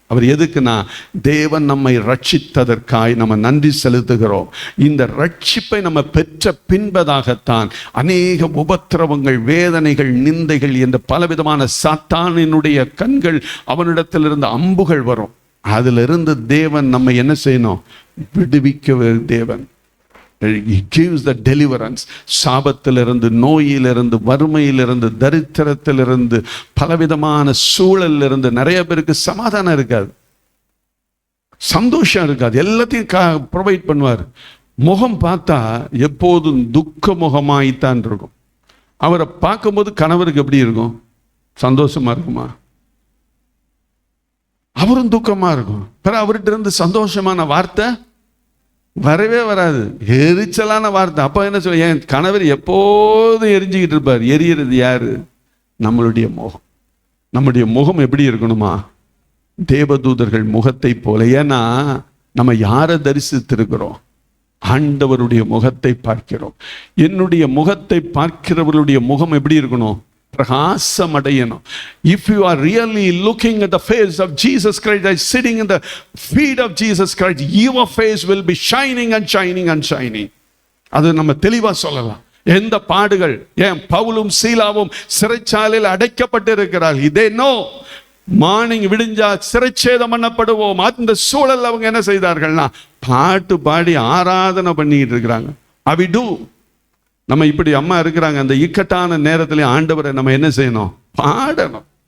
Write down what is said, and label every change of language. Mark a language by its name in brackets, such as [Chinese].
[Tamil] அவர் எதுக்குன்னா, தேவன் நம்மை ரட்சித்ததற்காய் நம்ம நன்றி செலுத்துகிறோம். இந்த ரட்சிப்பை நம்ம பெற்ற பின்பதாகத்தான் அநேக உபத்திரவங்கள், வேதனைகள், நிந்தைகள் என்ற பலவிதமான சாத்தானினுடைய கண்கள், அவனிடத்திலிருந்து அம்புகள் வரும். அதிலிருந்து தேவன் நம்ம என்ன செய்யணும்? விடுவிக்க தேவன். [English] He gives the deliverance. [Tamil] சாபத்திலிருந்து, நோயிலிருந்து, வறுமையிலிருந்து, தரித்திரத்திலிருந்து, பலவிதமான சூழலிலிருந்து. நிறைய பேருக்கு சமாதானம் இருக்காது, சந்தோஷம் இருக்காது, எல்லாத்தையும் ப்ரொவைட் பண்ணுவார். முகம் பார்த்தா எப்போதும் துக்க முகமாய்த்தான் இருக்கும். அவரை பார்க்கும்போது கணவருக்கு எப்படி இருக்கும்? சந்தோஷமா இருக்குமா? அவரும் துக்கமா இருக்கும். பிறகு அவர்கிட்ட இருந்து சந்தோஷமான வார்த்தை வரவே வராது, எரிச்சலான வார்த்தை. அப்போ என்ன சொல்ல, என் கணவர் எப்போதும் எரிஞ்சுக்கிட்டு இருப்பார். எரியறது யாரு? நம்மளுடைய முகம். நம்முடைய முகம் எப்படி இருக்கணுமா? தேவதூதர்கள் முகத்தை போல. ஏன்னா நம்ம யாரை தரிசித்திருக்கிறோம்? ஆண்டவருடைய முகத்தை பார்க்கிறோம். என்னுடைய முகத்தை பார்க்கிறவர்களுடைய முகம் எப்படி இருக்கணும்? பிரகாசம் அடையணும். [English] If you are really looking at the face of Jesus Christ, like sitting in the feet of Jesus Christ, your face will be shining and shining and shining. [Tamil] அது நம்ம தெளிவா சொல்லலாம். எந்த பாடுகள், ஏன் பவுலும் சீலாவும் சிறைச்சாலையில் அடைக்கப்பட்டு இருக்கிறார்கள். இதே நோ மார்னிங் விடிஞ்சா சிறைச்சேதம் பண்ணப்படுவோம். அந்த சூழல் அவங்க என்ன செய்தார்கள்னா பாட்டு பாடி ஆராதனை பண்ணிட்டு இருக்கிறாங்க. அவிடு நம்ம இப்படி அம்மா இருக்கிறாங்க, அந்த இக்கட்டான நேரத்திலே ஆண்டவரை நம்ம என்ன செய்யணும்? பாடணும்.